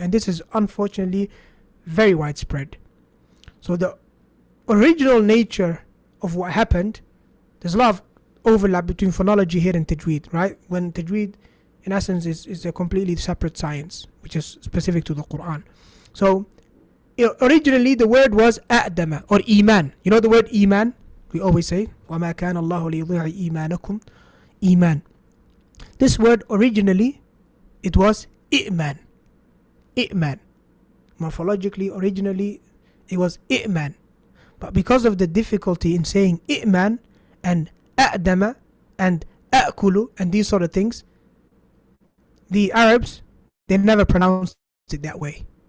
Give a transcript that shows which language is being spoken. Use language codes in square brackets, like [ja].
[en] And this is unfortunately very widespread. So the original nature of what happened, there's a lot of overlap between phonology here and Tajweed, right? When Tajweed in essence is a completely separate science which is specific to the Quran. So originally the word was A'dama or Iman. You know the word Iman? [ar] We always say وَمَا كَانَ اللَّهُ لِيُضِيعَ إِيمَانَكُمْ. [en] Iman. This word originally it was I'man. I'man. Morphologically originally it was I'man. But because of the difficulty in saying I'man and A'dama and A'kulu and these sort of things, the Arabs, they never pronounced it that way.